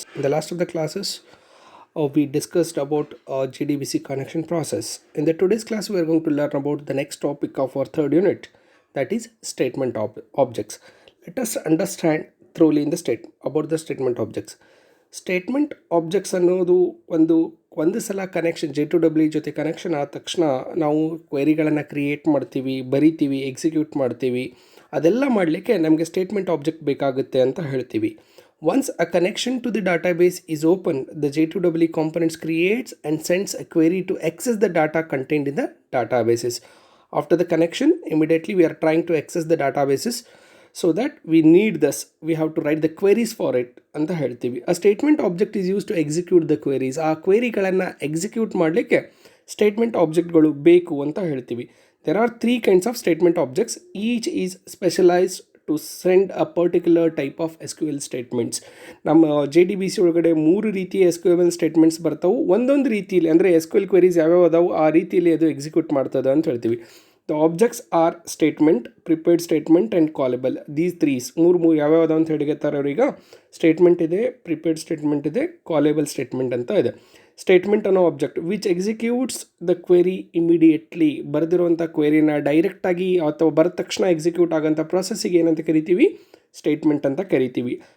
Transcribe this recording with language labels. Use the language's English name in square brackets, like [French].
[English] In the last of the classes, we discussed about JDBC connection process. In the today's class, we are going to learn about the next topic of our third unit, that is statement objects. Let us understand thoroughly in the state about the statement objects. [Kannada] Statement objects ಅನ್ನೋದು ಒಂದು ಸಲ connection J2W ಜೊತೆ connection ಆದ ತಕ್ಷಣ ನಾವು ಕ್ವೆರಿಗಳನ್ನು create ಮಾಡ್ತೀವಿ, ಬರಿತೀವಿ, execute ಮಾಡ್ತೀವಿ. ಅದೆಲ್ಲ ಮಾಡಲಿಕ್ಕೆ ನಮಗೆ ಸ್ಟೇಟ್ಮೆಂಟ್ ಆಬ್ಜೆಕ್ಟ್ ಬೇಕಾಗುತ್ತೆ ಅಂತ ಹೇಳ್ತೀವಿ. [English] Once a connection to the database is open, the J2W components creates and sends a query to access the data contained in the databases. After the connection, immediately we are trying to access the databases. So that we need this, we have to write the queries for it [Kannada] ಅಂತ ಹೇಳ್ತೀವಿ. [English] A statement object is used to execute the queries. [Kannada] ಆ ಕ್ವೆರಿಗಳನ್ನು execute ಮಾಡಲಿಕ್ಕೆ statement ಆಬ್ಜೆಕ್ಟ್ಗಳು ಬೇಕು ಅಂತ ಹೇಳ್ತೀವಿ. [English] There are three kinds of statement objects. Each is specialized to send a particular type of SQL statements. [Kannada] ನಮ್ಮ JDBC ಒಳಗಡೆ ಮೂರು ರೀತಿಯ SQL ಸ್ಟೇಟ್ಮೆಂಟ್ಸ್ ಬರ್ತಾವೆ. ಒಂದೊಂದು ರೀತಿಯಲ್ಲಿ ಅಂದರೆ SQL ಕ್ವೆರೀಸ್ ಯಾವ್ಯಾವ ಅದಾವು ಆ ರೀತಿಯಲ್ಲಿ ಅದು ಎಕ್ಸಿಕ್ಯೂಟ್ ಮಾಡ್ತದೆ ಅಂತ ಹೇಳ್ತೀವಿ. [English] The objects are statement, prepared statement and callable. These three [Kannada] ಮೂರು ಯಾವ್ಯಾವ್ದು ಅಂತ ಹೇಳಿಗೆತ್ತಾರೆ ಅವ್ರೀಗ. ಸ್ಟೇಟ್ಮೆಂಟ್ ಇದೆ, ಪ್ರಿಪೇರ್ಡ್ ಸ್ಟೇಟ್ಮೆಂಟ್ ಇದೆ, ಕಾಲೇಬಲ್ ಸ್ಟೇಟ್ಮೆಂಟ್ ಅಂತ ಇದೆ. ಸ್ಟೇಟ್ಮೆಂಟ್ ಅನ್ನೋ object [English] which executes the query immediately, [Kannada] ಬರೆದಿರುವಂಥ ಕ್ವೆರಿನ ಡೈರೆಕ್ಟಾಗಿ ಅಥವಾ ಬರೆದ ತಕ್ಷಣ ಎಕ್ಸಿಕ್ಯೂಟ್ ಆಗೋಂಥ ಪ್ರೊಸೆಸ್ಸಿಗೆ ಏನಂತ ಕರಿತೀವಿ, ಸ್ಟೇಟ್ಮೆಂಟ್ ಅಂತ ಕರಿತೀವಿ.